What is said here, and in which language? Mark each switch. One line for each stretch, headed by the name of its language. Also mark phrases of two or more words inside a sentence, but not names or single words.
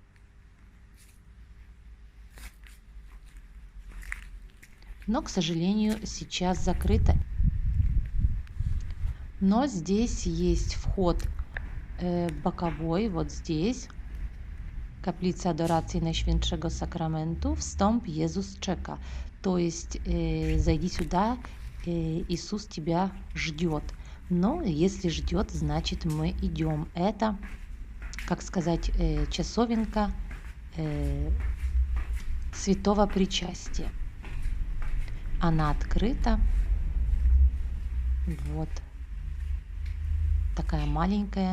Russian: Но, к сожалению, сейчас закрыто. Но здесь есть вход боковой, вот здесь.
Polish: Kaplica Adoracji Najświętszego Sakramentu, встąп, Jezus czeka.
Russian: То есть зайди сюда, Иисус тебя ждет. Но если ждет, значит мы идем. Это, как сказать, часовенка святого причастия. Она открыта. Вот такая маленькая.